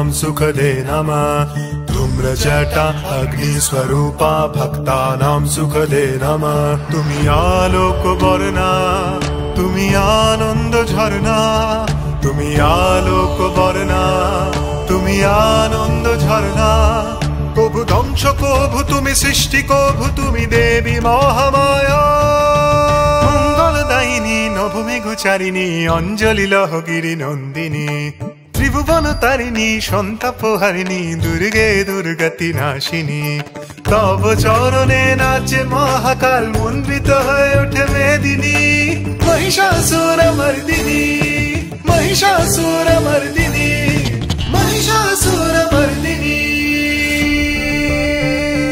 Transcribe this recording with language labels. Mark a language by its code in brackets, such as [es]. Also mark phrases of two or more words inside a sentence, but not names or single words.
[sa] सुखदे नमः धूम्रजटा अग्निस्वरूपा भक्तानां सुखदे नमः [bn] তুমি আলোক ঝরনা তুমি আনন্দ ঝরনা তুমি আলোক ঝরনা তুমি আনন্দ ঝরনা কভু ধ্বংস কভু তুমি সৃষ্টি কভু তুমি দেবী মহামায়া মঙ্গলদায়িনী নভমেঘচারিণী অঞ্জলি লহগিরি নন্দিনী ত্রিভুবন তারিণী সন্তাপহারিণী দুর্গে দুর্গতি নাশিনী তব চরণে নাচে মহাকাল মণ্ডিত হয়ে ওঠে মেদিনী মহিষাসুরমর্দিনী মহিষাসুরমর্দিনী মহিষাসুরমর্দিনী